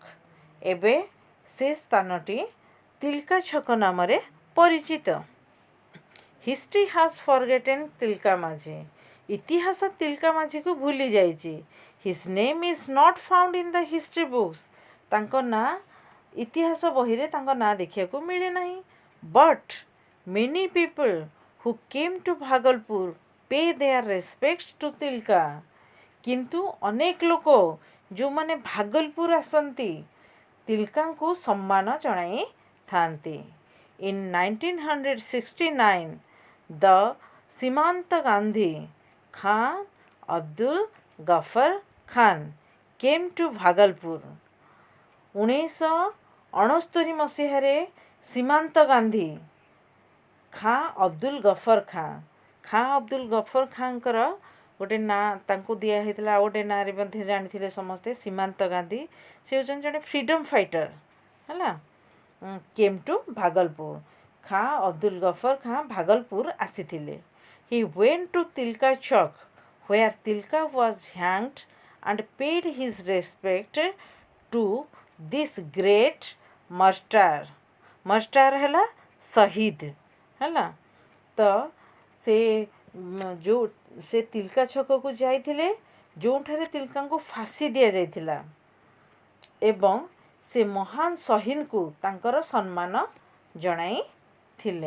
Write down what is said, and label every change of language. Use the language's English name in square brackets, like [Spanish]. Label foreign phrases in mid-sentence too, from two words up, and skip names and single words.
[Odia] ଏବେ ସେ ସ୍ଥାନଟି ତିଲକା ଛକ ନାମରେ ପରିଚିତ। [English] History has forgotten Tilka Majhi. [Odia] ଇତିହାସ ତିଲକା ମାଝୀକୁ ଭୁଲି ଯାଇଛି। [English] His name is not found in the history books. [Odia] ତାଙ୍କ ନାଁ ଇତିହାସ ବହିରେ ତାଙ୍କ ନାଁ ଦେଖିବାକୁ ମିଳେ ନାହିଁ। [English] ବଟ୍ many people who came to Bhagalpur pay their respects to Tilka। [Odia] କିନ୍ତୁ ଅନେକ ଲୋକ ଯେଉଁମାନେ ଭାଗଲପୁର ଆସନ୍ତି ତିଲକାଙ୍କୁ ସମ୍ମାନ ଜଣାଇଥାନ୍ତି। [English] In 1969 the ସୀମାନ୍ତ ଗାନ୍ଧୀ ଖାଁ ଅବଦୁଲ ଗଫର ଖାନ୍ came to ଭାଗଲପୁର। [Odia] 1969 ମସିହାରେ ସୀମାନ୍ତ ଗାନ୍ଧୀ ଖାଁ ଅବଦୁଲ ଗଫର ଖାଁଙ୍କର ଗୋଟେ ନାଁ ତାଙ୍କୁ ଦିଆହେଇଥିଲା। ଆଉ ଗୋଟେ ନାଁରେ ମଧ୍ୟ ଜାଣିଥିଲେ ସମସ୍ତେ ସୀମାନ୍ତ ଗାନ୍ଧୀ। ସେ ହେଉଛନ୍ତି ଜଣେ [English] freedom fighter [Odia] ହେଲା। [English] came to Bhagalpur. [Odia] ଖାଁ ଅବଦୁଲ ଗଫର ଖାଁ ଭାଗଲପୁର ଆସିଥିଲେ। [English] He went to Tilka Chak where Tilka was hanged and paid his respect to this great martyr। [Odia] ମାର୍ଟାର ହେଲା ଶହୀଦ ହେଲା। ତ ସେ ତିଲକା ଛକକୁ ଯାଇଥିଲେ ଯେଉଁଠାରେ ତିଲକାଙ୍କୁ ଫାଶୀ ଦିଆଯାଇଥିଲା ଏବଂ ସେ ମହାନ ଶହୀଦଙ୍କୁ ତାଙ୍କର ସମ୍ମାନ ଜଣାଇଥିଲେ।